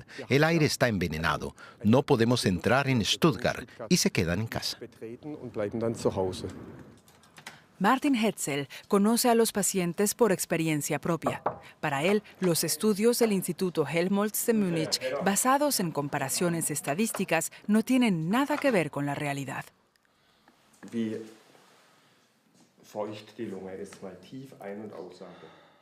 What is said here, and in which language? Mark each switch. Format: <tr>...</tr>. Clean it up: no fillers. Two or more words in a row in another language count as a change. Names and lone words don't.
<es>El aire está envenenado. No podemos entrar en Stuttgart y se quedan en casa. Martin Hetzel conoce a los pacientes por experiencia propia. Para él, los estudios del Instituto Helmholtz de Múnich, basados en comparaciones estadísticas, no tienen nada que ver con la realidad.</es> <de>Wie feucht die Lunge ist, mal tief ein- und ausatmen.</de>